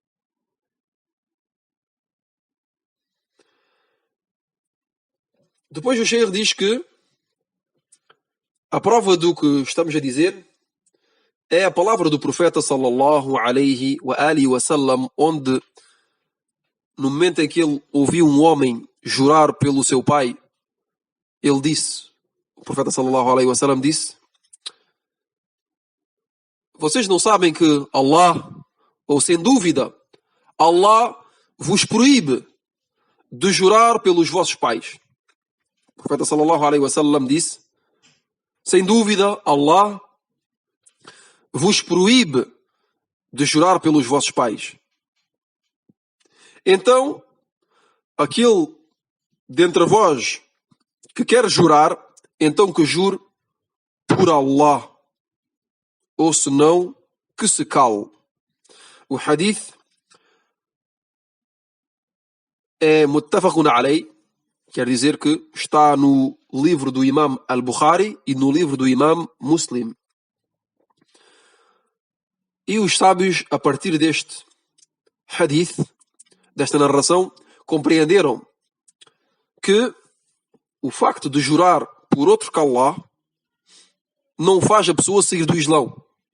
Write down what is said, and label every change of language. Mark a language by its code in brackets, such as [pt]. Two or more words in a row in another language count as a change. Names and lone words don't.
[pt] Depois o Sheikh diz que a prova do que estamos a dizer é a palavra do profeta [ar] صلى الله عليه وآله وسلم, [pt] onde no momento em que ele ouviu um homem jurar pelo seu pai, ele disse, o profeta [ar] صلى الله عليه وسلم [pt] disse: vocês não sabem que Allah, ou sem dúvida, Allah vos proíbe de jurar pelos vossos pais. O profeta [ar] صلى الله عليه وسلم [pt] disse: sem dúvida, Allah vos proíbe de jurar pelos vossos pais. Então, aquele dentre vós que quer jurar, então que jure por Allah, ou senão que se cale. O hadith é [ar] متفق عليه, [pt] quer dizer que está no livro do Imam al-Bukhari e no livro do Imam Muslim. E os sábios, a partir deste hadith, desta narração, compreenderam que o facto de jurar por outro que Allah não faz a pessoa sair do Islão.